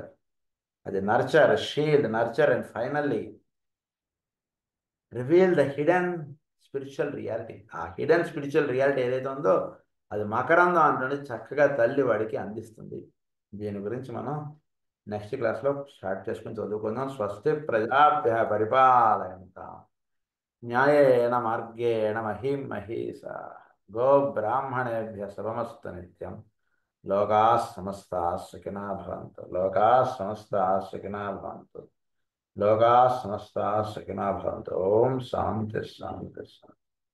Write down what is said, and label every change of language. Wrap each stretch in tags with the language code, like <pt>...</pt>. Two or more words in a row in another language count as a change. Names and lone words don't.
<en>అది nurture, shield, nurture and finally reveal the hidden spiritual reality.</en> <te>ఆ</te> <en>hidden spiritual reality</en> <te>ఏదైతే ఉందో అది మకరందం అంటే చక్కగా తల్లి వాడికి అందిస్తుంది. దీని గురించి మనం</te> <en>next class</en> <te>స్టార్ట్ చేసుకుని చదువుకుందాం.</te> <sa>స్వస్తి ప్రజాభ్య పరిపాలయంతాం న్యాయేన మార్గేణ మహిం మహీసా గో బ్రాహ్మణేభ్య శుభమస్తు నిత్యం. లోకా సమస్తా సుఖినా భవంతు. లోకా సమస్తా సుఖినా భవంతు. లోకా సమస్తా సుఖినా భవంతు. ఓం శాంతి శాంతి శాంతి.</sa>